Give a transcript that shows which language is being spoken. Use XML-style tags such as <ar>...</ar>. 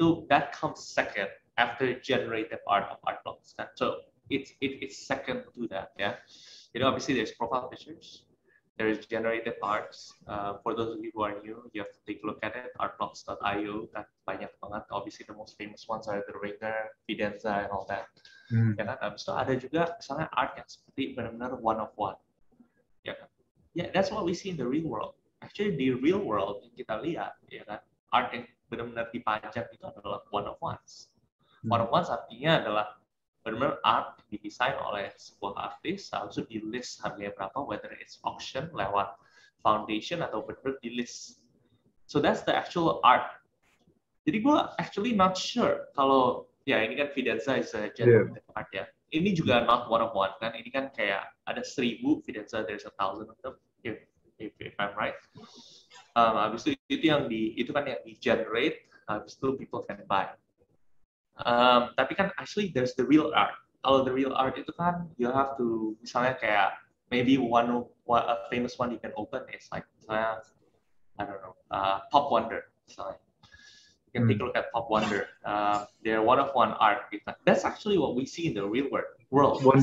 <en>That comes second after generative art of art blocks. So it's second to that, yeah. Obviously there's profile pictures, there's generative arts. For those of you who are new, you have to take a look at it. Artblocks.io</en> <id>kan banyak banget.</id> <en>Obviously the most famous ones are the Ringer, Fidenza, and all that.</en> <id>Ya kan. Habis itu ada juga misalnya art yang seperti benar-benar one of one. Ya kan.</id> <en>Yeah, that's what we see in the real world.</en> <id>Actually di real world yang kita lihat, ya kan, art yang benar-benar dipajang itu adalah one of ones. One of ones artinya adalah benar-benar art didesain oleh sebuah artis, habis itu di list harganya berapa,</id> <en>whether it's auction</en> <id>lewat foundation atau benar-benar di list.</id> <en>So that's the actual art.</en> <id>Jadi gue</id> <en>actually not sure</en> <id>kalau ya ini kan</id> <en>Fidenza is a generative art ya.</en> <id>Ini juga</id> <en>not one of one</en> <id>kan. Ini kan kayak ada</id> <en>1,000 Fidenza, there's 1,000 of them if I'm right.</en> <id>Habis itu yang itu kan yang di generate, habis itu</id> <en>people can buy.</en> <id>Tapi kan</id> <en>actually there's the real art. Kalau the real art</en> <id>itu kan</id> <en>you have to,</en> <id>misalnya kayak</id> <en>maybe a famous one you can open is like misalnya I don't know, Pop Wonder misalnya. You can take a look at Pop Wonder. They're one of one art. That's actually what we see in the real world.</en>